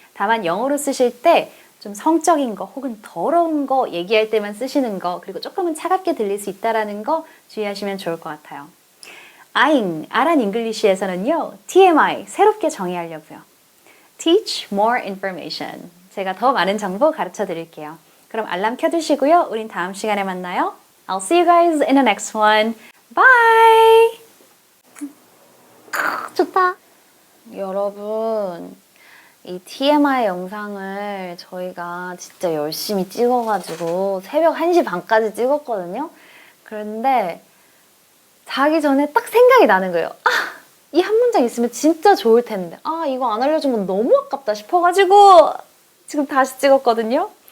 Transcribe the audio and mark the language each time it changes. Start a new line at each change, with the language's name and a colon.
Korean: 다만 영어로 쓰실 때 좀 성적인 거 혹은 더러운 거 얘기할 때만 쓰시는 거 그리고 조금은 차갑게 들릴 수 있다는 거 주의하시면 좋을 것 같아요. 아란 잉글리시에서는요. TMI 새롭게 정의하려고요.
English: Teach more information.
Korean: 제가 더 많은 정보 가르쳐 드릴게요. 그럼 알람 켜두시고요. 우린 다음 시간에 만나요.
English: I'll see you guys in the next one. Bye!
Korean: 좋다. 여러분, 이 TMI 영상을 저희가 진짜 열심히 찍어가지고 새벽 1시 반까지 찍었거든요. 그런데 자기 전에 딱 생각이 나는 거예요. 아, 이 한 문장 있으면 진짜 좋을 텐데. 아, 이거 안 알려준 건 너무 아깝다 싶어가지고 지금 다시 찍었거든요.